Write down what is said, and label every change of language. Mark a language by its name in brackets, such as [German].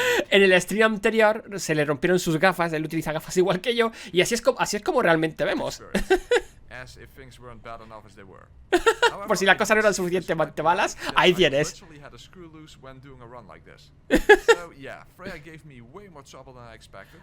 [Spanish] En el stream anterior se le rompieron sus gafas, él utiliza gafas igual que yo. Y así es como realmente vemos. [English] as if things weren't bad enough as they were. [Spanish] Por si las cosas no eran suficientemente malas, ahí tienes. [English] Literally had a screw loose when doing a run like this. So, yeah, Freya gave me way more trouble than I expected.